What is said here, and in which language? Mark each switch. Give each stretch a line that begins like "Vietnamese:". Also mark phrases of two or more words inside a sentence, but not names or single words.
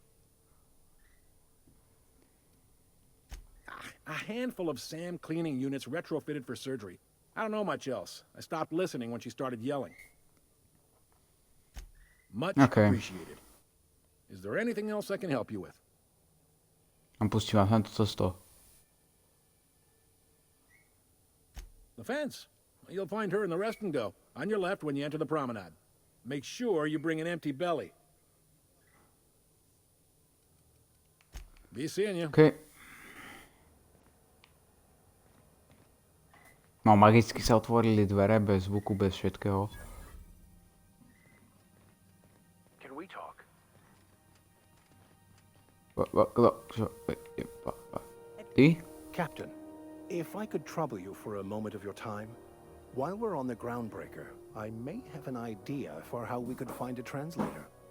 English: A handful of SAM cleaning units retrofitted for surgery. I don't know much else. I stopped listening when she started yelling. Much Okay. appreciated. Is there anything else I can help you with?
Slovak: A pustím vás na to cesto.
English: The fence. You'll find her in the rest and go. On your left when you enter the promenade. Make sure you bring an empty belly. Be seeing you. OK.
Slovak: No, magicky sa otvorili dvere bez zvuku, bez všetkého.
English: Can we talk?
Slovak: Ty?
English: Captain, if I could trouble you for a moment of your time, while we're on the groundbreaker, I may have an idea for how we could find a translator.